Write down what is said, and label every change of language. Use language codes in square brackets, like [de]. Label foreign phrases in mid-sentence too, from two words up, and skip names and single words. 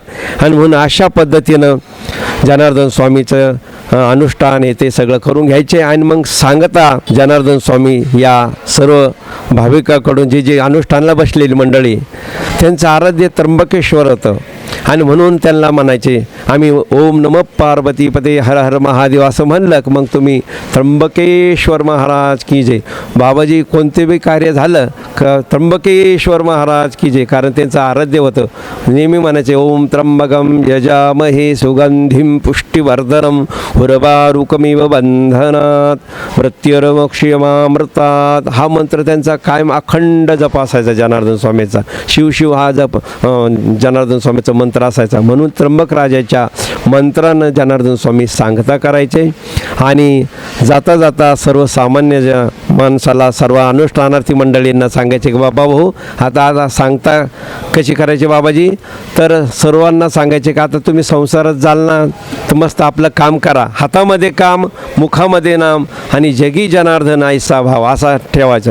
[mr] आणि म्हणून अशा पद्धतीनं जनार्दन स्वामीचं अनुष्ठान हे ते सगळं करून घ्यायचे. आणि मग सांगता जनार्दन स्वामी या सर्व भाविकाकडून जे अनुष्ठानाला बसलेली मंडळी, त्यांचं आराध्य त्र्यंबकेश्वर होतं. आणि म्हणून त्यांना म्हणायचे, आम्ही [sa] ओम नमः पार्वतीपते हर हर महादेव [mr] असं म्हणलं की मग तुम्ही [hi] त्र्यंबकेश्वर महाराज की जय. [mr] बाबाजी कोणते बी कार्य झालं का [hi] त्र्यंबकेश्वर महाराज की जय, [mr] कारण त्यांचं आराध्य होतं. नेहमी म्हणायचे, [sa] ओम त्र्यंबकम यजामहे सुगंधिं पुष्टिवर्धनम उर्वारुकमिव बंधनात मृत्युर्मोक्षयमामृतात. [mr] हा मंत्र त्यांचा कायम अखंड जप असायचा जनार्दन स्वामीचा. शिव शिव हा जप जनार्दन स्वामीचा मंत्र असायचा. म्हणून त्र्यंबक राजाच्या मंत्रानं जनार्दन स्वामी सांगता करायचे आणि जाता जाता सर्वसामान्य माणसाला सर्व अनुष्ठानार्थी मंडळींना सांगायचे की बाबा हो आता सांगता कशी करायची बाबाजी, तर सर्वांना सांगायचे की आता तुम्ही संसारात जाल ना तर मस्त आपलं काम करा, हातामध्ये काम मुखामध्ये नाम आणि जगी जनार्दन ऐसा भाव असा ठेवायचं.